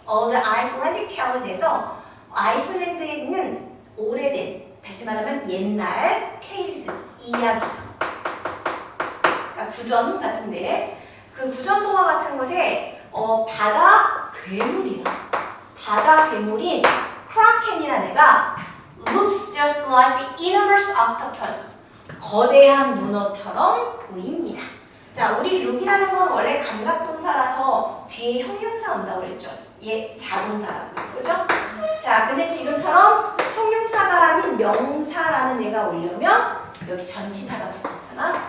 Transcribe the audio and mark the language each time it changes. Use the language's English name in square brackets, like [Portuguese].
[Korean] The Icelandic Tales에서 아이슬란드에 있는 오래된, 다시 말하면 옛날 테일즈, 이야기, 그러니까 구전 같은데 그 구전 동화 같은 것에 바다 괴물이야. 바다 괴물인 크라켄이라는 애가 [English] looks just like the enormous octopus. [Korean] 거대한 문어처럼 보입니다. 자, 우리 look이라는 건 원래 감각동사라서 뒤에 형용사 온다고 그랬죠. 얘 자동사라고. 그죠? 자, 근데 지금처럼 형용사가 아닌 명사라는 애가 오려면 여기 전치사가 붙었잖아.